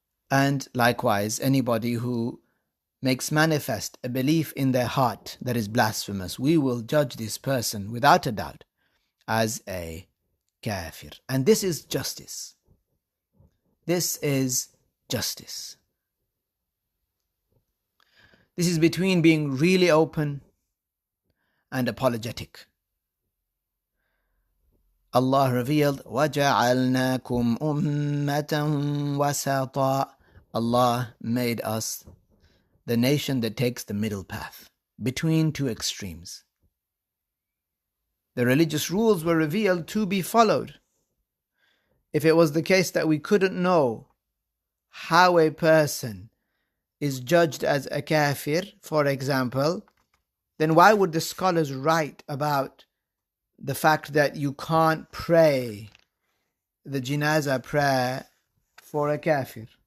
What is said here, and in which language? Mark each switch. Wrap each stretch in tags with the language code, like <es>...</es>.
<en>And likewise, anybody who makes manifest a belief in their heart that is blasphemous, we will judge this person without a doubt as a kafir. And this is justice. This is justice. This is between being really open and apologetic. Allah revealed,</en> <ar>وَجَعَلْنَاكُمْ أُمَّةً وَسَطًا.</ar> <en>Allah made us the nation that takes the middle path, between two extremes. The religious rules were revealed to be followed. If it was the case that we couldn't know how a person is judged as a kafir, for example, then why would the scholars write about the fact that you can't pray the janazah prayer for a kafir?</en>